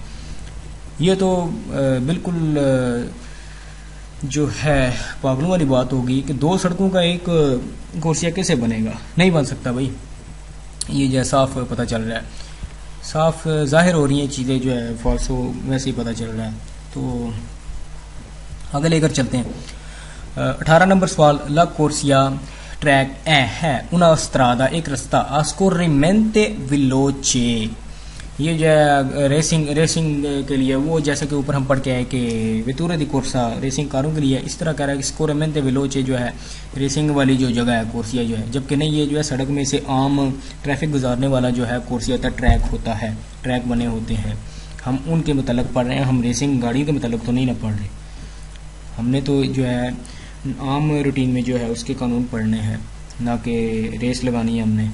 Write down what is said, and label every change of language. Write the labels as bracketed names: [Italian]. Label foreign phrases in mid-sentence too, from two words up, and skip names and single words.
[Urdu] یہ تو بالکل جو ہے پاگلوں والی بات ہوگی کہ دو سڑکوں کا ایک کورسیا کیسے بنے گا؟ نہیں بن سکتا بھائی، یہ جو ہے صاف پتہ چل رہا ہے، صاف ظاہر ہو رہی ہیں چیزیں، جو ہے فالسو ویسے ہی پتہ چل رہا ہے۔ تو آگے لے کر چلتے ہیں۔ 18 نمبر سوال، [Italian] la corsia [Urdu] ٹریک اے ہے [Italian] una strada [Urdu] ایک رستہ [Italian] a scorrimento veloce، [Urdu] یہ جو ہے ریسنگ کے لیے، وہ جیسے کہ اوپر ہم پڑھ کے آئے کہ [Italian] vetture da corsa [Urdu] ریسنگ کاروں کے لیے، اس طرح کہہ رہا ہے کہ [Italian] scorrimento veloce [Urdu] جو ہے ریسنگ والی جو جگہ ہے کورسیا جو ہے، جبکہ نہیں، یہ جو ہے سڑک میں سے عام ٹریفک گزارنے والا جو ہے کورسیا ہوتا ہے، ٹریک ہوتا ہے، ٹریک بنے ہوتے ہیں۔ ہم ان کے متعلق پڑھ رہے ہیں، ہم ریسنگ گاڑیوں کے متعلق تو نہیں نہ پڑھ رہے، ہم نے تو جو ہے عام روٹین میں جو ہے اس کے قانون پڑھنے ہیں، نہ کہ ریس لگانی ہے ہم نے۔